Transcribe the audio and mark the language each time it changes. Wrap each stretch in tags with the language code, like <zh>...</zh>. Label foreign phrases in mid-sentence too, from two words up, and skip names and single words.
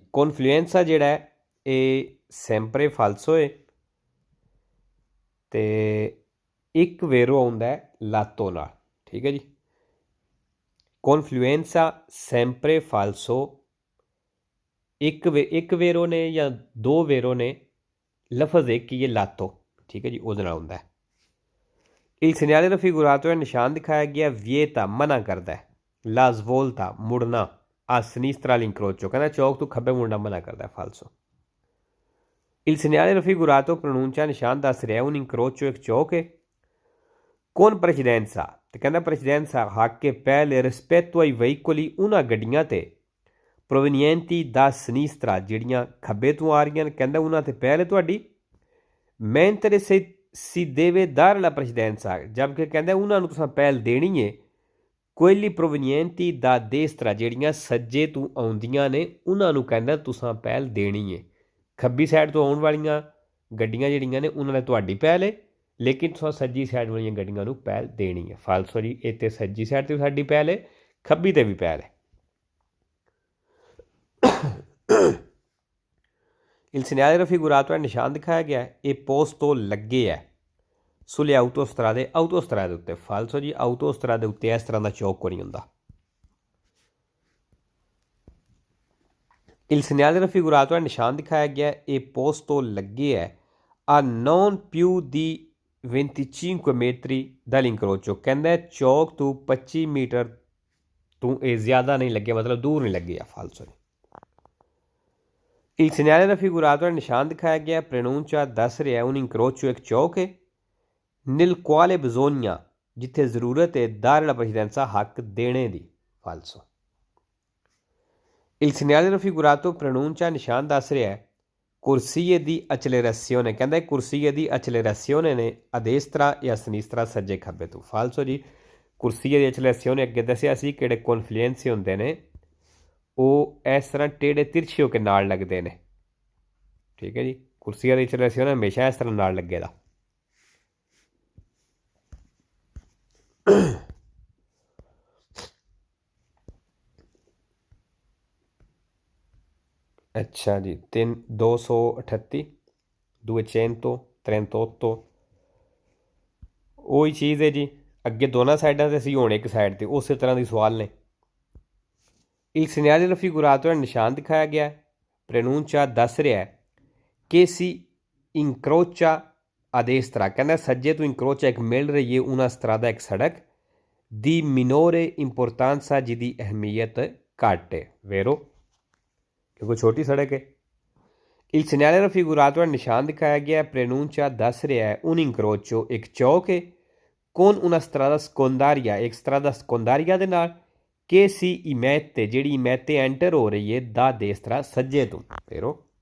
<pa>ਕੌਨਫਲੂਐਂਸਾ ਜਿਹੜਾ ਇਹ</pa> <it>sempre falso</it> <pa>ਹੈ, ਅਤੇ ਇੱਕ ਵੇਰੋ ਆਉਂਦਾ ਲਾਤੋ ਨਾਲ। ਠੀਕ ਹੈ ਜੀ।</pa> <it>confluenza sempre falso,</it> <pa>ਇੱਕ ਵੇਰੋ ਨੇ ਜਾਂ ਦੋ ਵੇਰੋ ਨੇ, ਲਫ਼ਜ਼ ਇੱਕ ਹੀ ਹੈ ਲਾਤੋ। ਠੀਕ ਹੈ ਜੀ। ਉਹਦੇ ਨਾਲ ਹੁੰਦਾ।</pa> <it>Il segnale raffigurato</it> <pa>ਹੈ ਨਿਸ਼ਾਨ ਦਿਖਾਇਆ ਗਿਆ।</pa> <it>ਵਿਏਤਾ</it> <pa>ਮਨਾ ਕਰਦਾ ਹੈ।</pa> <it>la svolta मुड़ना, a sinistra all'incrocio,</it> <pa>ਕਹਿਨਾ ਚੌਕ ਤੂ ਖੱਬੇ ਮੁੜਨਾ ਮਨਾ ਕਰਤਾ ਹੈ,</pa> <it>falso. Il segnale raffigurato pronuncia</it> <pa>ਨਿਸ਼ਾਨ ਦੱਸ ਰਿਹਾ ਹੈ</pa> <it>un incrocio</it> <pa>ਇੱਕ ਚੌਕ ਹੈ.</pa> <it>Con precedenza,</it> <pa>ਤੇ ਕਹਿਨਾ precedenza ਹੱਕ ਕੇ ਪਹਿਲੇ</pa> <it>rispetto ai veicoli una</it> <pa>ਗੱਡੀਆਂ ਤੇ</pa> <it>provenienti da sinistra</it> <pa>ਜਿਹੜੀਆਂ ਖੱਬੇ ਤੋਂ ਆ ਰਹੀਆਂ ਨੇ, ਕਹਿੰਦਾ ਉਹਨਾਂ ਤੇ ਪਹਿਲੇ ਤੁਹਾਡੀ</pa> <it>mentre se si deve dare la precedenza,</it> <pa>ਜਦਕਿ ਕਹਿੰਦਾ ਉਹਨਾਂ ਨੂੰ ਤੁਸੀਂ ਪਹਿਲ ਦੇਣੀ ਹੈ</pa> <it>quelli provenienti da destra</it> <pa>ਜਿਹੜੀਆਂ ਸੱਜੇ ਤੋਂ ਆਉਂਦੀਆਂ ਨੇ ਉਹਨਾਂ ਨੂੰ ਕਹਿੰਦਾ ਤੁਸੀਂ ਪਹਿਲ ਦੇਣੀ ਹੈ. ਖੱਬੀ ਸਾਈਡ ਤੋਂ ਆਉਣ ਵਾਲੀਆਂ ਗੱਡੀਆਂ ਜਿਹੜੀਆਂ ਨੇ ਉਹਨਾਂ ਨੇ ਤੁਹਾਡੀ ਪਹਿਲ ਹੈ, ਲੇਕਿਨ ਤੁਸੀਂ ਸੱਜੀ ਸਾਈਡ ਵਾਲੀਆਂ ਗੱਡੀਆਂ ਨੂੰ ਪਹਿਲ ਦੇਣੀ ਹੈ. ਫਾਲਸੋ ਜੀ, ਇੱਥੇ ਸੱਜੀ ਸਾਈਡ 'ਤੇ ਸਾਡੀ ਪਹਿਲ ਹੈ, ਖੱਬੀ 'ਤੇ ਵੀ ਪਹਿਲ ਹੈ.</pa> <it>Il segnale raffigurato è</it> <pa>ਨਿਸ਼ਾਨ ਦਿਖਾਇਆ ਗਿਆ ਹੈ, ਇਹ posto ਲੱਗੇ ਹੈ</pa> <it>sulle autostrade</it> <pa>ਉੱਤੇ. ਫਾਲਸੋ ਜੀ, autostrade ਉੱਤੇ ਇਸ ਤਰ੍ਹਾਂ ਦਾ ਚੌਕ ਕੋਈ ਨਹੀਂ ਹੁੰਦਾ.</pa> <it>Il segnale raffigurato è</it> <pa>ਨਿਸ਼ਾਨ ਦਿਖਾਇਆ ਗਿਆ ਹੈ, ਇਹ</pa> <it>posto</it> <pa>ਲੱਗੇ ਹੈ</pa> <it>a non più di 25 metri dall'incrocio,</it> <pa>ਕਹਿੰਦਾ ਚੌਕ ਤੋਂ 25 ਮੀਟਰ ਤੋਂ ਇਹ ਜ਼ਿਆਦਾ ਨਹੀਂ ਲੱਗੇ, ਮਤਲਬ ਦੂਰ ਨਹੀਂ ਲੱਗੇ ਆ. ਫਾਲਸੋ ਜੀ.</pa> <it>Il segnale raffigurato è</it> <pa>ਨਿਸ਼ਾਨ ਦਿਖਾਇਆ ਗਿਆ,</pa> <it>pronuncia</it> <pa>ਦੱਸ ਰਿਹਾ</pa> <it>un incrocio</it> <pa>ਇੱਕ ਚੌਕ ਹੈ</pa> <it>nel quale bisogna,</it> <pa>ਜਿੱਥੇ ਜ਼ਰੂਰਤ ਹੈ</pa> <it>dare la precedenza</it> <pa>ਹੱਕ ਦੇਣੇ ਦੀ. ਫਾਲਸੋ.</pa> <it>Il segnale raffigurato pronuncia</it> <pa>ਨਿਸ਼ਾਨ ਦੱਸ ਰਿਹਾ ਹੈ</pa> <it>corsie di accelerazione, ਕਹਿੰਦਾ corsie di accelerazione ਨੇ a destra e a sinistra,</it> <pa>ਸੱਜੇ ਖੱਬੇ ਤੋਂ. ਫਾਲਸੋ ਜੀ,</pa> <it>corsie di accelerazione</it> <pa>ਅੱਗੇ ਦੱਸਿਆ ਸੀ ਕਿਹੜੇ ਕੌਨਫਲੂਐਂਸੀ ਹੁੰਦੇ ਨੇ, ਉਹ ਇਸ ਤਰ੍ਹਾਂ ਟੇਢੇ ਤਿਰਛੇ ਹੋ ਕੇ ਨਾਲ ਲੱਗਦੇ ਨੇ. ਠੀਕ ਹੈ ਜੀ, ਕੁਰਸੀਆਂ ਦੀ accelerazione ਹਮੇਸ਼ਾ ਇਸ ਤਰ੍ਹਾਂ ਨਾਲ ਲੱਗੇਗਾ. ਅੱਛਾ ਜੀ, 238 238 ਉਹੀ ਚੀਜ਼ ਹੈ ਜੀ. ਅੱਗੇ ਦੋਨਾਂ ਸਾਈਡਾਂ 'ਤੇ ਸੀ, ਹੁਣ ਇੱਕ ਸਾਈਡ 'ਤੇ ਉਸੇ ਤਰ੍ਹਾਂ ਦੀ ਸਵਾਲ ਨੇ.</pa> <it>Il segnale raffigurato è</it> <pa>ਨਿਸ਼ਾਨ ਦਿਖਾਇਆ ਗਿਆ,</pa> <it>pronuncia</it> <pa>ਦੱਸ ਰਿਹਾ ਹੈ</pa> <it>che si incrocia a destra,</it> <pa>ਕਹਿੰਦਾ ਸੱਜੇ ਤੋਂ incrocia ਇੱਕ ਮਿਲ ਰਹੀ ਹੈ</pa> <it>una strada</it> <pa>ਇੱਕ ਸੜਕ</pa> <it>di minore importanza,</it> <pa>ਜਿਹਦੀ ਅਹਿਮੀਅਤ ਘੱਟ ਹੈ. vero, ਕਿਉਂਕਿ ਛੋਟੀ ਸੜਕ ਹੈ.</pa> <it>Il segnale raffigurato è</it> <pa>ਨਿਸ਼ਾਨ ਦਿਖਾਇਆ ਗਿਆ,</pa> <it>pronuncia</it> <pa>ਦੱਸ ਰਿਹਾ ਹੈ</pa> <it>un incrocio</it> <pa>ਇੱਕ ਚੌਕ ਹੈ</pa> <it>con una strada secondaria, ਇੱਕ strada secondaria</it> <pa>ਦੇ ਨਾਲ</pa> <it>che si imette,</it> <pa>ਜਿਹੜੀ imette ਐਂਟਰ ਹੋ ਰਹੀ ਹੈ</pa> <it>da destra,</it> <pa>ਸੱਜੇ ਤੋਂ.</pa> <it>vero.</it>